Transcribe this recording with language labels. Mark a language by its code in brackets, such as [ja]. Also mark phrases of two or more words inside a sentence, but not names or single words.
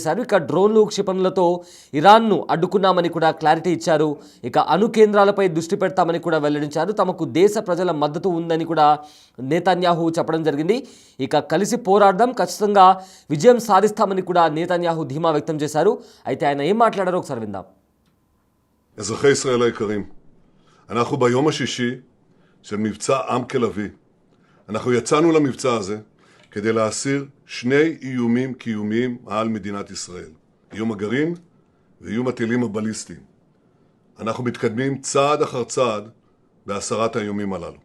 [te] ఇక డ్రోన్లు, క్షిపణులతో ఇరాన్ను అడ్డుకున్నామని కూడా క్లారిటీ ఇచ్చారు. ఇక అణు కేంద్రాలపై దృష్టి పెడతామని కూడా వెల్లడించారు. తమకు దేశ ప్రజల మద్దతు ఉందని కూడా నేతన్యాహు చెప్పడం జరిగింది. ఇక కలిసి పోరాడదాం, ఖచ్చితంగా విజయం సాధిస్తామని కూడా నేతన్యాహు ధీమా వ్యక్తం చేశారు. అయితే ఆయన ఏం మాట్లాడారో ఒకసారి విందాం. [he] אזרחי ישראל היקרים, אנחנו ביום השישי של מבצע עם כלבי. אנחנו יצאנו למבצע הזה כדי להסיר שני איומים קיומיים על מדינת ישראל. איום הגרעין ואיום הטילים הבליסטיים. אנחנו מתקדמים צעד אחר צעד בהסרת האיומים הללו.